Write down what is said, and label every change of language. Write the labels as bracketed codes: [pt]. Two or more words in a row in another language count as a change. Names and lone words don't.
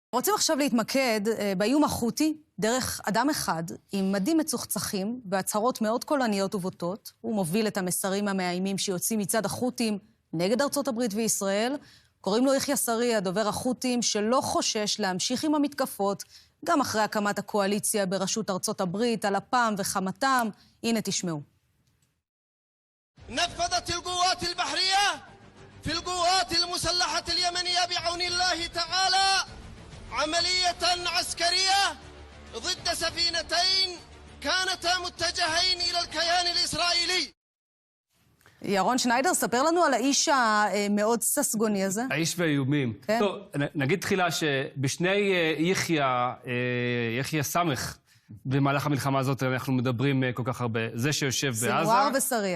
[he] רוצים עכשיו להתמקד באיום החותי דרך אדם אחד עם מדים מצוחצחים בהצהרות מאוד קולניות ובוטות. הוא מוביל את המסרים המאיימים שיוצאים מצד החותים נגד ארצות הברית וישראל. קוראים לו יחיא סריה, דובר החותים, שלא חושש להמשיך עם המתקפות גם אחרי הקמת הקואליציה בראשות ארצות הברית על אפם וחמתם. הנה תשמעו. [ar] نفذت القوات البحرية في القوات المسلحة اليمنية بعون الله تعالى عملية عسكرية ضد سفينتين كانتا متجهين إلى الكيان الإسرائيلي. [he] ירון שניידר, ספר לנו על האיש המאוד ססגוני הזה. האיש והאיומים. כן. טוב, נגיד תחילה שבשני יחיא סמך, במהלך המלחמה הזאת אנחנו מדברים כל כך הרבה. זה שיושב בעזה. סנוואר וסריה.